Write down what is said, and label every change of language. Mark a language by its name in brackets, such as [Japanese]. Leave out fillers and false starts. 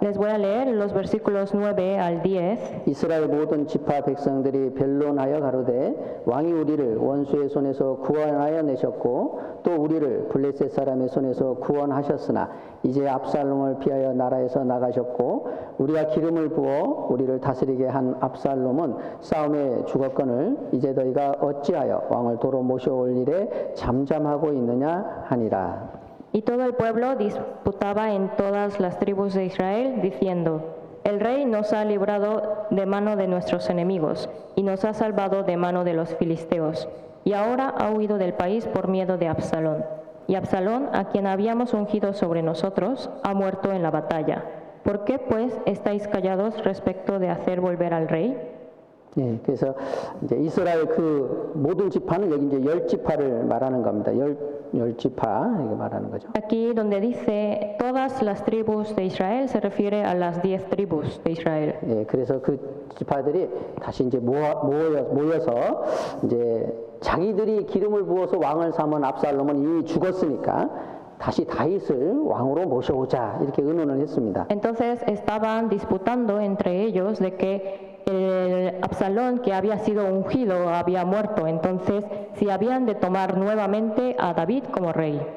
[Spanish] Les voy a leer los versículos 9 al 10. [Korean] 이스라엘 모든 지파 백성들이 변론하여 가로되 왕이 우리를 원수의 손에서 구원하여 내셨고 또 우리를 블레셋 사람의 손에서 구원하셨으나 이제 압살롬을 피하여 나라에서 나가셨고 우리가 기름을 부어 우리를 다스리게 한 압살롬은 싸움에 죽었거늘 이제 너희가 어찌하여 왕을 도로 모셔올 일에 잠잠하고 있느냐 하니라. [Spanish] Y todo el pueblo disputaba en todas las tribus de Israel, diciendo, el rey nos ha librado de mano de nuestros enemigos, y nos ha salvado de mano de los filisteos, y ahora ha huido del país por miedo de Absalón. Y Absalón, a quien habíamos ungido sobre nosotros, ha muerto en la batalla. ¿Por qué, pues, estáis callados respecto de hacer volver al rey? [Korean] 예, 그래서 이제 이스라엘 그 모든 지파는 여기 이제 열 지파를 말하는 겁니다. 열 지파 이거 말하는 거죠. [Spanish] Aquí donde dice todas las tribus de Israel se refiere a las 10 tribus de Israel. [Korean] 예, 그래서 그 지파들이 다시 이제 모여서 이제 자기들이 기름을 부어서 왕을 삼은 압살롬은 이미 죽었으니까 다시 다윗을 왕으로 모셔오자 이렇게 의논을 했습니다. [Spanish] Entonces estaban disputando entre ellos de que el Absalón que había sido ungido había muerto, entonces si habían de tomar nuevamente a David como rey.